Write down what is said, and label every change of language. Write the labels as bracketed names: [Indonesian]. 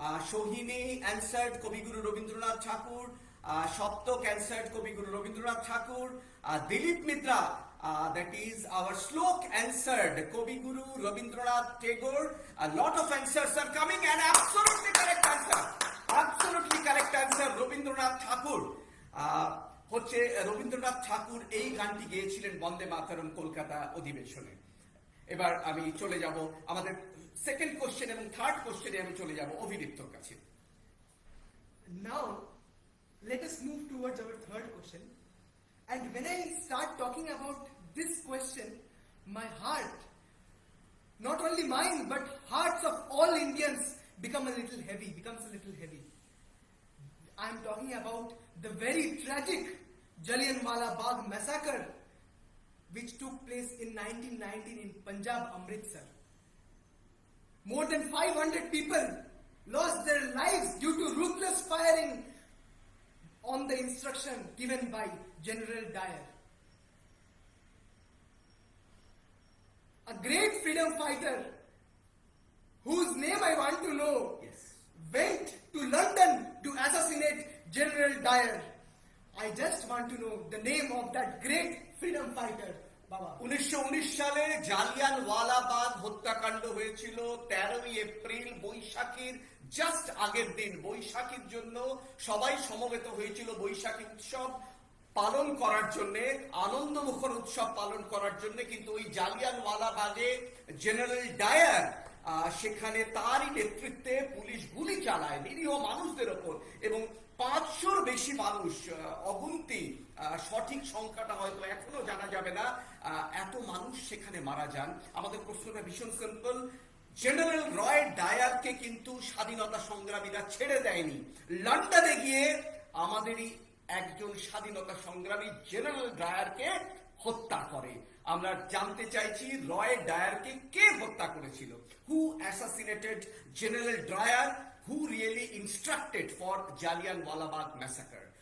[English] Shohini answered Kobiguru Rabindranath Thakur. Shoptok answered Kobiguru Rabindranath Thakur. Dilip Mitra, that is our Shlok answered Kobiguru Rabindranath Tagore. A lot of answers are coming, and absolutely correct answer. Absolutely correct answer, Rabindranath Thakur. [Bangla] হচ্ছে রবীন্দ্রনাথ ঠাকুর এই গানটি গেয়েছিলেন বন্দে মাতরম কলকাতা অধিবেশনে। এবার আমি চলে যাব আমাদের second question এবং থার্ড কোশ্চেনে আমি চলে যাব অভিদীপ্তর কাছে। [English] Now, let us move towards our third question. And when I start talking about this question, my heart, not only mine, but hearts of all Indians becomes a little heavy. I am talking about the very tragic Jallianwala Bagh massacre, which took place in 1919 in Punjab, Amritsar. More than 500 people lost their lives due to ruthless firing on the instruction given by General Dyer. A great freedom fighter whose name I want to know went to London to assassinate General Dyer. I just want to know the name of that great freedom fighter. Baba. [Bangla] 1919 সালে জালিয়ানওয়ালাবাগ হত্যাকাণ্ড হয়েছিল 13ই April বৈশাখীর just আগের দিন। বৈশাখীর জন্য সবাই সমবেত হয়েছিল বৈশাখী উৎসব পালন করার জন্য, আনন্দমুখর উৎসব পালন করার জন্য, কিন্তু ওই জালিয়ানওয়ালাবাগে জেনারেল ডায়ার সেখানে তারই নেতৃত্বে পুলিশ গুলি চালায় নিরীহ মানুষদের ওপর, এবং 500-র বেশি মানুষ, অগুন্তি, সঠিক সংখ্যাটা হয়তো এখনো জানা যাবে না, এত মানুষ সেখানে মারা যান। আমাদের প্রশ্নটা ভীষণ সিম্পল। জেনারেল রয় ডায়ারকে কিন্তু স্বাধীনতা সংগ্রামীরা ছেড়ে দেয়নি। লন্ডনে গিয়ে আমাদেরই একজন স্বাধীনতা সংগ্রামী জেনারেল ডায়ারকে হত্যা করে। আমরা জানতে চাইছি রয় ডায়ারকে কে হত্যা করেছিল? [English] Who assassinated general Dyer? Who really instructed for Jallianwala Bagh massacre?